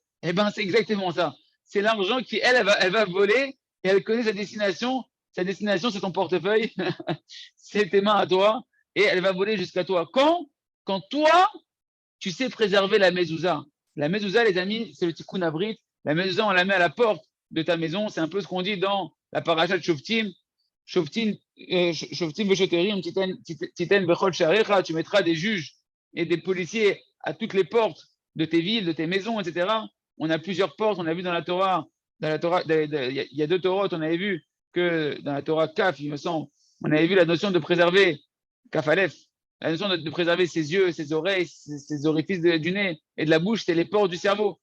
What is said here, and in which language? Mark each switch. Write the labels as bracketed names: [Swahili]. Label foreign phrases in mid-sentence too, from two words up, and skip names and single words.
[French] Eh bien, c'est exactement ça. C'est l'argent qui, elle va voler et elle connaît sa destination. Sa destination, c'est ton portefeuille, c'est tes mains à toi et elle va voler jusqu'à toi. Quand toi, tu sais préserver la mezouza. La mezouza, les amis, c'est le [Hebrew] תיקון הברית. [French] La mezouza, on la met à la porte de ta maison. C'est un peu ce qu'on dit dans la paracha de Shoftim. [Hebrew] שופטים ושוטרים תתן בכל שעריך. [French] Tu mettras des juges et des policiers à toutes les portes de tes villes, de tes maisons, etc. On a plusieurs portes. On a vu dans la Torah, il y a deux Torahs, on avait vu que dans la Torah Kaf, il me semble, on avait vu la notion de préserver, Kaf Aleph, la notion de préserver ses yeux, ses oreilles, ses orifices du nez et de la bouche, c'est les portes du cerveau.